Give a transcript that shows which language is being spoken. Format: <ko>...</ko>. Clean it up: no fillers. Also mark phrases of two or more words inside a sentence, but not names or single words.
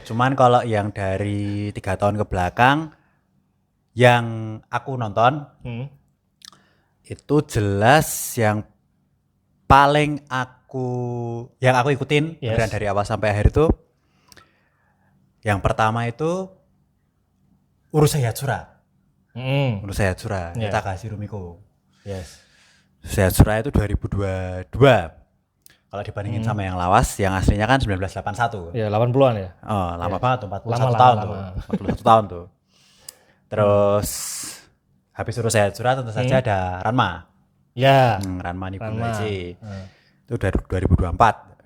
<id>Cuman kalau yang dari 3 tahun ke belakang yang aku nonton itu jelas yang paling aku ikutin beneran dari awal sampai akhir itu yang pertama itu Urusei Yatsura. Urusei Yatsura, Takashi Rumiko. Yes. Urusei Yatsura itu 2022. Kalau dibandingin sama yang lawas, yang aslinya kan 1981. Ya, 80-an ya. Oh, lama banget tuh, 41 Lama, tahun lama. tuh. 41 tahun tuh. Terus habis Urusei Yatsura tentu saja ada Ranma. Ya. Ranma Nippon-Ichi. Itu dari 2024.</id>